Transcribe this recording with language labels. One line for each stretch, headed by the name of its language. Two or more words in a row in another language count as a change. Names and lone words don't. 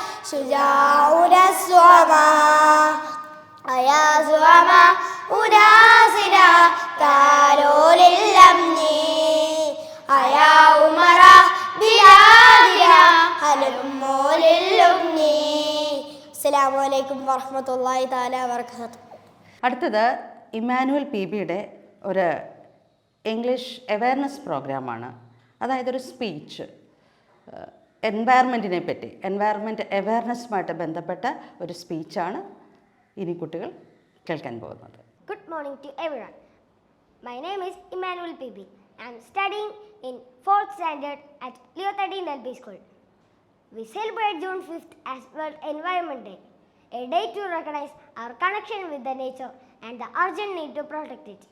Arabic: شجاع الصوما أيا زعما أناسنا تعالوا للأمن أيا أمراء بلادنا هلموا للأمن. السلام عليكم ورحمة الله تعالى وبركاته.
Malayalam: അടുത്തത് ഇമ്മാനുവൽ PBയുടെ ഒരു
English: English awareness
Malayalam: പ്രോഗ്രാമാണ്. അതായത് ഒരു സ്പീച്ച് എൻവയറമെൻറ്റിനെ പറ്റി,
English: environment awareness
Malayalam: ബന്ധപ്പെട്ട ഒരു സ്പീച്ചാണ് ഇനി കുട്ടികൾ കേൾക്കാൻ പോകുന്നത്.
English: Good morning to everyone. My name is Emmanuel PB. I am studying in 4th standard at Leo 13 LP School. We celebrate June 5th as World Environment Day, a day to recognize our connection with the nature and the urgent need to protect it.